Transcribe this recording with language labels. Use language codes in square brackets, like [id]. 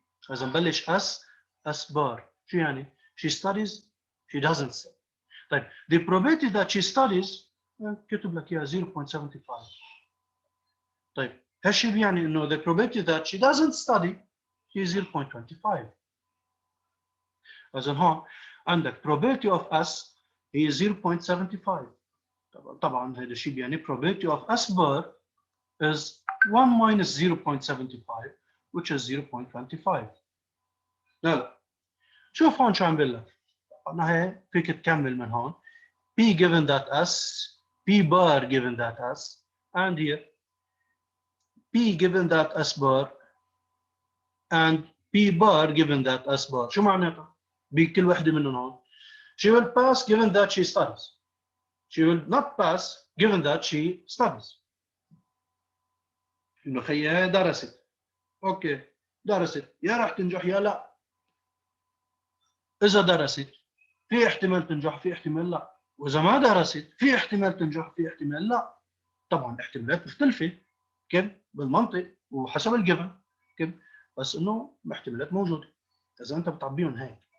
[ar] إذا نبلش [en] S bar [ar] شو يعني؟ [en] She studies she doesn't study. طيب the probability that she studies [ar] كتب لك اياها [en] 0.75. [ar] طيب هالشيء بيعني انه [en] the probability that she doesn't study هي 0.25. [ar] اذا هون عندك [en] probability of S [ar] هي 0.75. طبعا هذا الشيء بيعني [en] probability of S bar is 1 minus 0.75 which is 0.25. [ar] لا شوف هون شو عم بقول لك. انا هي فيك تكمل من هون [en] P given that S, P bar given that S, and here P given that S bar and P bar given that S bar. [ar] شو معناتها؟ بكل وحدة منهم هون. [en] She will pass given that she studies. She will not pass given that she studies. [ar] إنه خيها درست. أوكي درست يا راح تنجح يا لا. إذا درست في احتمال تنجح في احتمال لا. وإذا ما درست في احتمال تنجح في احتمال لا. طبعا احتمالات مختلفة كيف بالمنطق وحسب الجبن كيف، بس انه احتمالات موجوده اذا انت بتعبيهم هيك.